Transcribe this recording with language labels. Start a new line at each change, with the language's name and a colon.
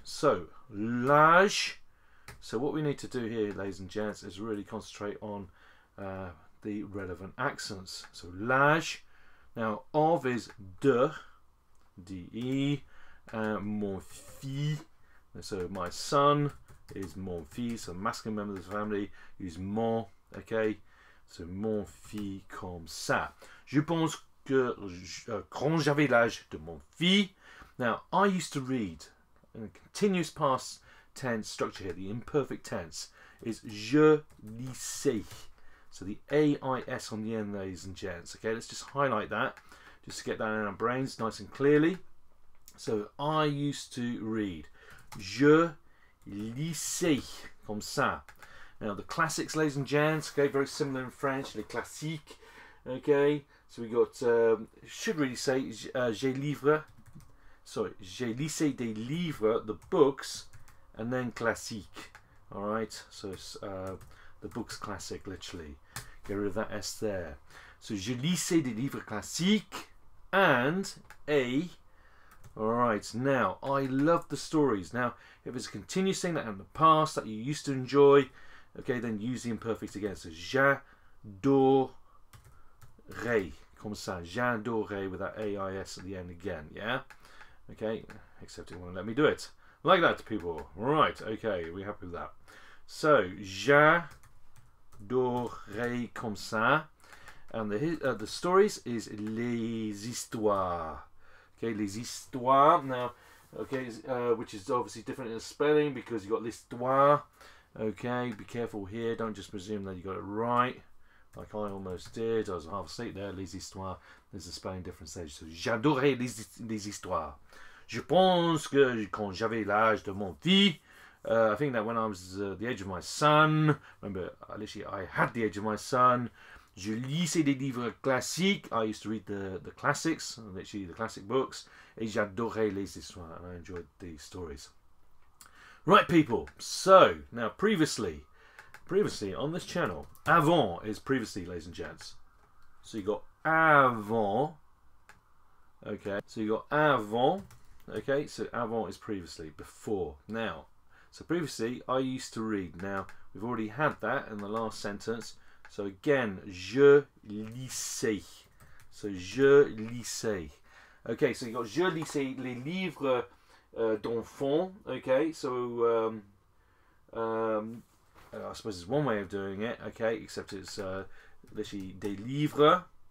English: So l'âge. So what we need to do here, ladies and gents, is really concentrate on the relevant accents. So l'âge. Now of is de, de, mon fils. So my son is mon fils, so masculine member of the family, use mon, okay?
French: So mon fils comme ça. Je pense que quand j'avais l'âge de mon fils.
English: Now, I used to read, in a continuous past tense structure here, the imperfect tense, is
French: je lisais.
English: So the AIS on the end, ladies and gents. Okay, let's just highlight that, just to get that in our brains nice and clearly. So I used to read.
French: Je lisais, comme ça.
English: Now the classics, ladies and gents, okay, very similar in French,
French: les classiques,
English: okay. So we got, should really say,
French: j'ai lisé des livres,
English: the books, and then classique, all right. So it's the books classic, literally. Get rid of that S there.
French: So je lisais des livres classiques and a.
English: Alright, now, I love the stories. Now, if it's a continuous thing that in the past that you used to enjoy, okay, then use the imperfect again. So,
French: j'adorais, comme ça, j'adorais
English: with that AIS at the end again, yeah? Okay, except it won't let me do it. Like that, people. Right, okay, we're happy with that.
French: So, j'adorais comme ça.
English: And the stories is
French: les histoires.
English: Okay,
French: les histoires
English: now, okay, which is obviously different in the spelling because you got l'histoire. Okay, be careful here. Don't just presume that you got it right, like I almost did. I was half asleep there.
French: Les histoires.
English: There's a spelling difference there.
French: So j'adorais les histoires. Je pense que quand j'avais l'âge de mon fils,
English: I think that when I was the age of my son, remember, literally, I had the age of my son.
French: Je lisais des livres classiques.
English: I used to read the classics, literally the classic books.
French: Et j'adorais les histoires,
English: and I enjoyed the stories. Right, people. So now, previously on this channel, avant is previously, ladies and gents. So you got avant. Okay. So you got avant. Okay. So avant is previously, before. Now, so previously I used to read. Now we've already had that in the last sentence. So again,
French: je lisais. So je lisais.
English: Okay, so you got
French: je lisais les livres d'enfants.
English: Okay, so I suppose there's one way of doing it. Okay, except it's literally
French: des livres.